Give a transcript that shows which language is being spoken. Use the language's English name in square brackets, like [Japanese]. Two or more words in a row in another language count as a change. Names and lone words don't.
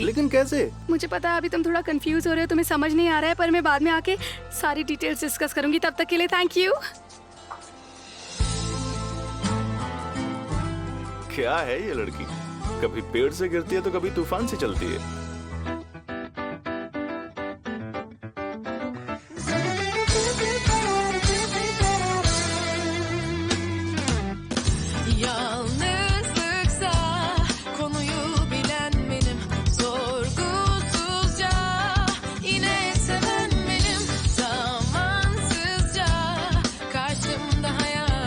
[Hindi] लेकिन कैसे? मुझे पता है अभी तुम थोड़ा कंफ्यूज हो रहे हो, तुम्हें समझ नहीं आ रहा है, पर मैं बाद में आके सारी [English] details discuss [Hindi] करूंगी। तब तक के लिए [English] thank you. [Hindi] क्या है ये लड़की? कभी पेड़ से गिरती है तो कभी तूफान से चलती है। [Turkish] Yalnızlıksa konuyu bilen benim, sorgusuzca yine seven benim, zamansızca karşımda hayal.